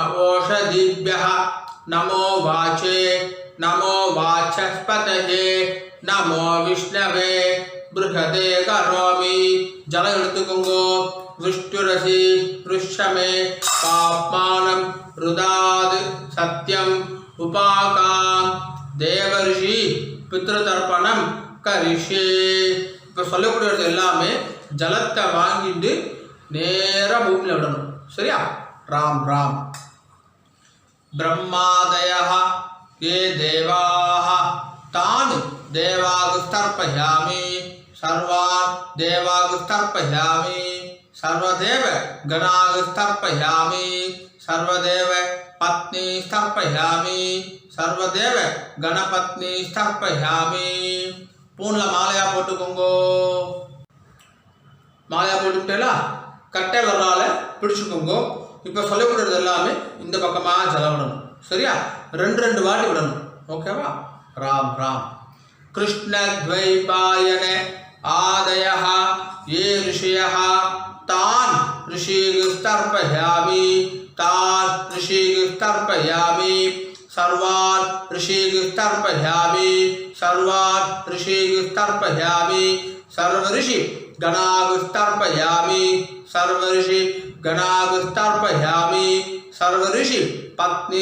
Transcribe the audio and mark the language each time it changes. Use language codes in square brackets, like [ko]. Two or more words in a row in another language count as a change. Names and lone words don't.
[sa] ओषधिभ्यः नमो वाचे नमो वाचस्पतये नमो विष्णवे बृहदे करोमि जल எடுத்துக்கோங்கோ विष्णुरसि ऋष्यमे पाप्मानं रुदाद सत्यम उपाकाम देवर्षि पितृतर्पणम करिष्ये [ta] இப்போ சொல்லக்கூடியது எல்லாமே ஜலத்தை வாங்கிட்டு நேரா பூமியில விடணும் சரியா ராம் ராம் [sa] ब्रह्मादयः ये देवाः तान् देवागुस्तर्पयामि सर्वान् देवागुस्तर्पयामि सर्वदेव गणागुस्तर्पयामि सर्वदेव पत्नी स्थर्पयामि सर्वदेव गणपत्नी स्थर्पयामि [ta] பூன்ல மாலையா போட்டுக்கோங்கோ மாலையா போட்டுட்டேலா கட்டை வரலால பிடிச்சுக்கோங்கோ இப்போ சொல்லக்கூடியது எல்லாமே இந்த பக்கமா ஜலம் விடணும் சரியா ரெண்டு வாட்டி விடணும் ஓகேவா ராம் ராம் [sa] कृष्ण द्वैपायन आदयः ये ऋषयः तान् ऋषिस्तर्पयामि तान् ऋषिस्तर्पयामि सर्वान् ऋषिस्तर्पयामि सर्वान् ऋषिस्तर्पयामि सर्वऋषि गणागुस्तर्पयामि सर्वऋषि गणागुस्तर्पयामि सर्वऋषि पत्नी